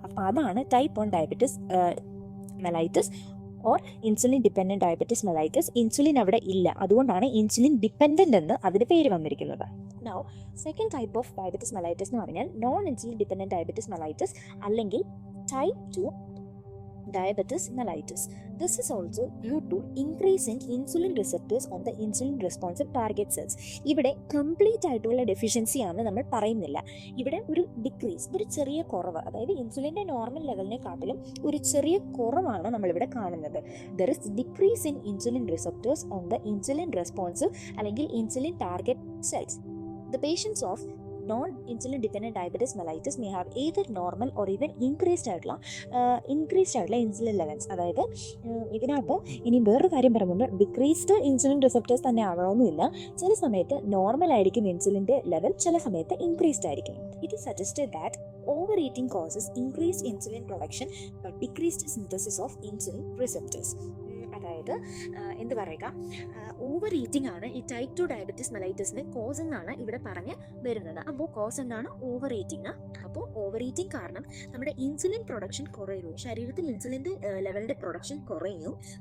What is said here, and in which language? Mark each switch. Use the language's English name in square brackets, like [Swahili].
[Malayalam] അപ്പോൾ അതാണ് type 1 diabetes mellitus or insulin dependent diabetes mellitus. Insulin അവിടെ ഇല്ല, അതുകൊണ്ടാണ് ഇൻസുലിൻ ഡിപ്പെൻഡൻ്റ് എന്ന് അതിന് പേര് വന്നിരിക്കുന്നത്. [English] now second type of diabetes mellitus [Malayalam] എന്ന് പറഞ്ഞാൽ non insulin dependent diabetes mellitus അല്ലെങ്കിൽ type 2 diabetes mellitus. [English] This is also due to increase in insulin receptors on the insulin responsive target cells. [Malayalam] ഇവിടെ complete ആയിട്ടുള്ള deficiency ആണ് നമ്മൾ പറയുന്നില്ല. ഇവിടെ ഒരു ഡിക്രീസ്, ഒരു ചെറിയ കുറവ്, അതായത് ഇൻസുലിൻ്റെ നോർമൽ ലെവലിനെ കാട്ടിലും ഒരു ചെറിയ കുറവാണ് നമ്മളിവിടെ കാണുന്നത്. [English] There is decrease in insulin receptors on the insulin responsive അല്ലെങ്കിൽ insulin target cells. The patients of non insulin dependent diabetes mellitus may have either normal or even increased ആയിട്ടുള്ള insulin levels. [Malayalam] അതായത് ഇതിനകത്ത് ഇനി വേറൊരു കാര്യം പറയുമ്പോൾ ഡിക്രീസ്ഡ് ഇൻസുലിൻ റിസപ്റ്റേഴ്സ് തന്നെ ആവണമെന്നില്ല. ചില സമയത്ത് നോർമൽ ആയിരിക്കും ഇൻസുലിൻ്റെ ലെവൽ, ചില സമയത്ത് ഇൻക്രീസ്ഡ് ആയിരിക്കും. [English] It is suggested that overeating causes increased insulin production but decreased synthesis of insulin receptors. [Malayalam] അതായത് എന്ത് പറയുക, ഓവർ ഈറ്റിംഗ് ആണ് ഈ ടൈപ്പ് 2 ഡയബറ്റീസ് മെലൈറ്റസിന് കോസ് എന്നാണ് ഇവിടെ പറഞ്ഞ് വരുന്നത്. അപ്പോൾ കോസ് എന്താണ്? Over eating. അപ്പോൾ ഓവർ ഈറ്റിംഗ് കാരണം നമ്മുടെ ഇൻസുലിൻ പ്രൊഡക്ഷൻ കുറയുന്നു, ശരീരത്തിൽ ഇൻസുലിൻ്റെ ലെവലിൻ്റെ പ്രൊഡക്ഷൻ കുറയുന്നു.